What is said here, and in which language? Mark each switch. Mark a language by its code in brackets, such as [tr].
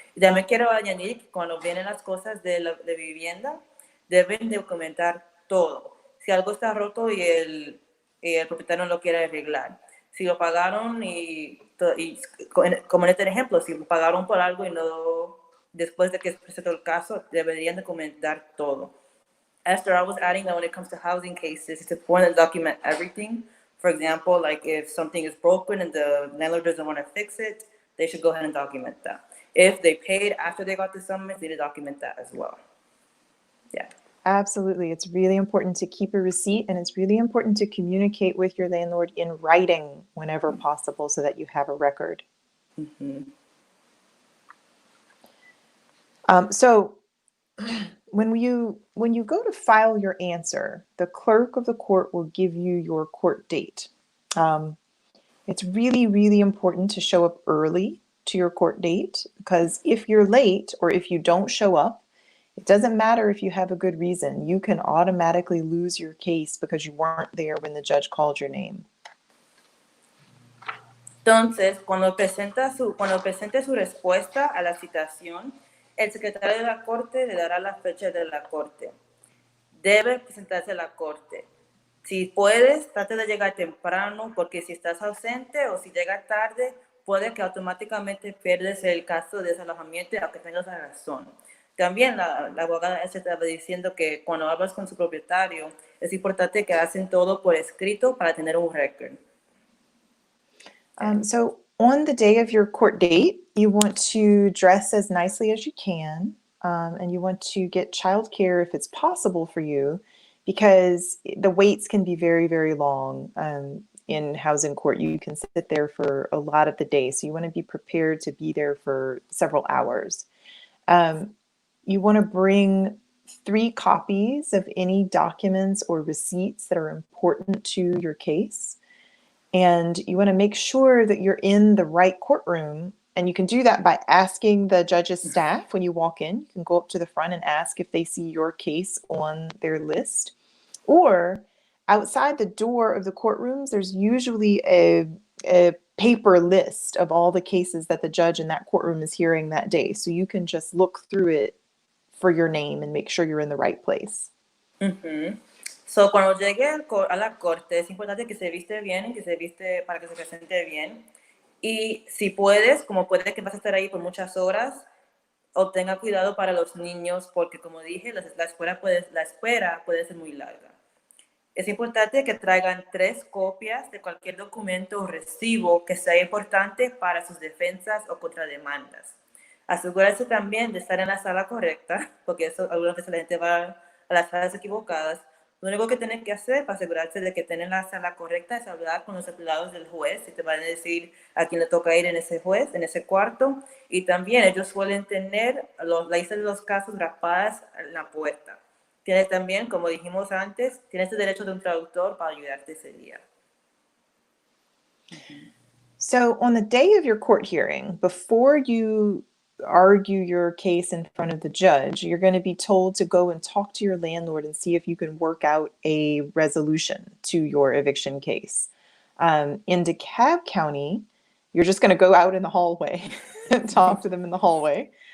[es] Y también quiero añadir que cuando vienen las cosas de vivienda, deben documentar todo. Si algo está roto y el propietario no lo quiere arreglar. Si lo pagaron y como en este ejemplo, si pagaron por algo y no, después de que se presentó el caso, deberían documentar todo. [en] Esther, I was adding that when it comes to housing cases, it's important to document everything. For example, like if something is broken and the landlord doesn't want to fix it, they should go ahead and document that. If they paid after they got the summons, they need to document that as well. Yeah. Absolutely. It's really important to keep a receipt, and it's really important to communicate with your landlord in writing whenever possible so that you have a record. Mm-hmm. So when you go to file your answer, the clerk of the court will give you your court date. It's really, really important to show up early to your court date, because if you're late or if you don't show up, it doesn't matter if you have a good reason. You can automatically lose your case because you weren't there when the judge called your name. [es] Entonces, cuando presente su respuesta a la citación, el secretario de la corte le dará la fecha de la corte. Debe presentarse a la corte. Si puedes, trate de llegar temprano, porque si estás ausente o si llegas tarde, puede que automáticamente pierdes el caso de desalojamiento, aunque tengas la razón. También la abogada estaba diciendo que cuando hablas con su propietario, es importante que hacen todo por escrito para tener un récord. [en] So on the day of your court date, you want to dress as nicely as you can, and you want to get childcare if it's possible for you, because the waits can be very, very long in housing court. You can sit there for a lot of the day, so you want to be prepared to be there for several hours. You want to bring 3 copies of any documents or receipts that are important to your case. And you want to make sure that you're in the right courtroom. And you can do that by asking the judge's staff when you walk in. You can go up to the front and ask if they see your case on their list. Or outside the door of the courtrooms, there's usually a paper list of all the cases that the judge in that courtroom is hearing that day. So you can just look through it for your name and make sure you're in the right place. Uh-huh. [es] So, cuando llegue a la corte, es importante que se viste bien, que se viste para que se presente bien. Y si puedes, como puede que vas a estar ahí por muchas horas, obtenga cuidado para los niños, porque como dije, la espera puede ser muy larga. Es importante que traigan 3 copias de cualquier documento o recibo que sea importante para sus defensas o contrademandas. Asegúrese también de estar en la sala correcta, porque eso algunas veces la gente va a las salas equivocadas. Lo único que tienen que hacer para asegurarse de que tienen la sala correcta es hablar con los empleados del juez y te van a decir a quién le toca ir en ese juez, en ese cuarto. Y también ellos suelen tener las listas de los casos rapadas en la puerta. Tienes también, como dijimos antes, tienes el derecho de un traductor para ayudarte ese día. [en] So on the day of your court hearing, before you argue your case in front of the judge, you're going to be told to go and talk to your landlord and see if you can work out a resolution to your eviction case. In DeKalb County, you're just going to go out in the hallway and talk to them in the hallway.